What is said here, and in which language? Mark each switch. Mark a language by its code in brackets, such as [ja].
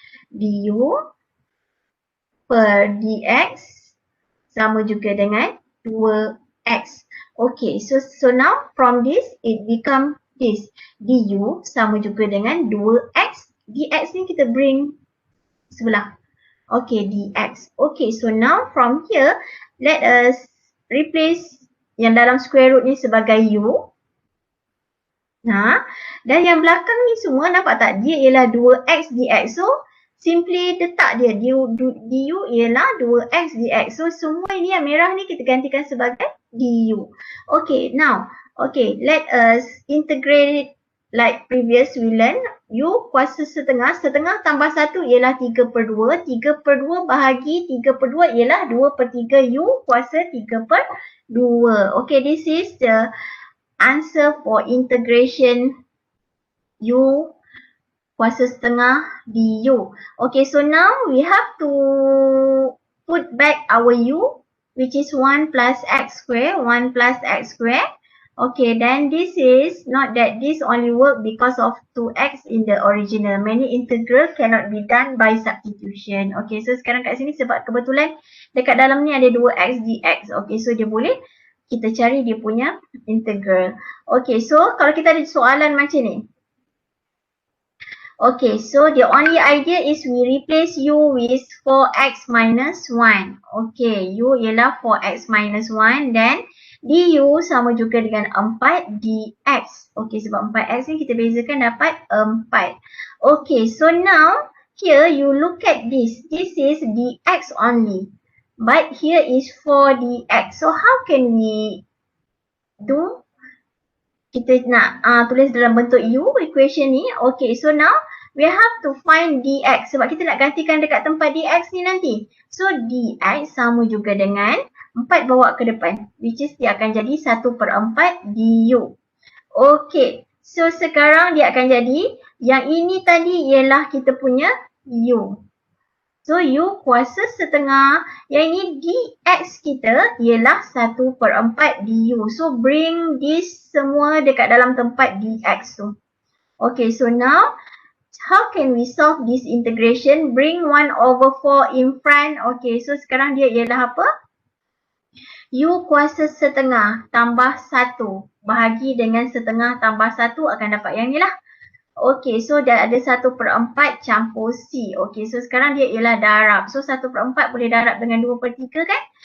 [ms] Du per dx sama juga dengan 2x. [en] Okay, so now from this it become this. [ms] Du sama juga dengan 2x. Dx ni kita bring sebelah. [en] Okay, dx. Okay, so now from here, let us replace [ms] yang dalam square root ni sebagai U. Dan yang belakang ni semua nampak tak? Dia ialah 2x dx. So, simply letak dia. Du ialah 2x dx. So, semua ini yang merah ni kita gantikan sebagai du. [en] Okay, now. Okay, let us integrate it like previous we learn. [ms] U kuasa setengah. Setengah tambah 1 ialah 3 per 2. 3 per 2 bahagi 3 per 2 ialah 2 per 3 U kuasa 3 per 2. [en] Okay, this is the answer for integration U kuasa setengah du. Okay, so now we have to put back our U, which is 1 plus x square. 1 plus x square. Okay, then this is not that this only work because of 2x in the original. Many integral cannot be done by substitution. [ms] Okay, so sekarang kat sini sebab kebetulan dekat dalam ni ada 2x dx. Okay, so dia boleh kita cari dia punya integral. [en] Okay, so [ms] kalau kita ada soalan macam ni. [en] Okay, so the only idea is we replace U with 4x minus 1. [ms] Okay, U ialah 4x minus 1, then du sama juga dengan 4 dx. Okay, sebab 4x ni kita bezakan dapat 4. [en] Okay, so now here you look at this. This is dx only. But here is 4 dx. So how can we do? [ms] Kita nak tulis dalam bentuk U equation ni. [en] Okay, so now we have to find dx. [ms] Sebab kita nak gantikan dekat tempat dx ni nanti. So dx sama juga dengan 4 bawa ke depan, [en] which is [ms] dia akan jadi 1/4 du. Okay, so sekarang dia akan jadi, yang ini tadi ialah kita punya U. So U kuasa setengah, yang ini dx kita ialah 1/4 du. [en] So bring this [ms] semua dekat dalam tempat dx tu. [en] Okay, so now how can we solve this integration? Bring 1/4 in front. [ms] Okay, so sekarang dia ialah apa? U kuasa setengah tambah 1 bahagi dengan setengah tambah 1 akan dapat yang ni lah. Okay, so dah ada 1/4 campur C. Okay, so sekarang dia ialah darab. So 1/4 boleh darab dengan 2/3 kan?